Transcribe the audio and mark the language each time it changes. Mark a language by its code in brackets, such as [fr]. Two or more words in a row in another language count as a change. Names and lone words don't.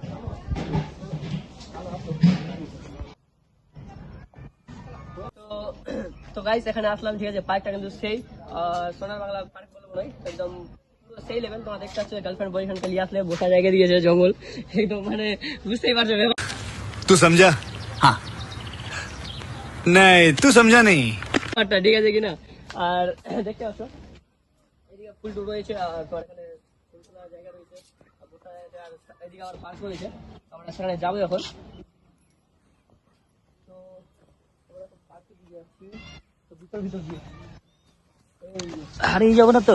[bn] তো গাইস এখানে আসলাম, ঠিক আছে। পার্কটা কিন্তু সেই সোনার বাংলা পার্ক বলবো নয়, একদম সেই লেভেল। তোমরা দেখতে পাচ্ছ গার্লফ্রেন্ড বয়ফ্রেন্ডকে নিয়ে আসলে বসা জায়গা দিয়েছে, জঙ্গল একদম, মানে বুঝতেই পারছো। [hi] तू समझा? हाँ नहीं तू समझा नहीं। [bn] ঠিক আছে কিনা। আর দেখতে পাচ্ছ এদিকে ফুল টুল রয়েছে, আর তোমার এখানে ফুল তোলার জায়গা রয়েছে, আর বসা জায়গা, আর এদিকে আবার পার্ক রয়েছে। আমরা সেখানে যাবো এখন। তো আমরা তো পার্কে দিয়ে যাচ্ছি, তো ভিতর দিয়ে হারিয়ে যাবো না তো?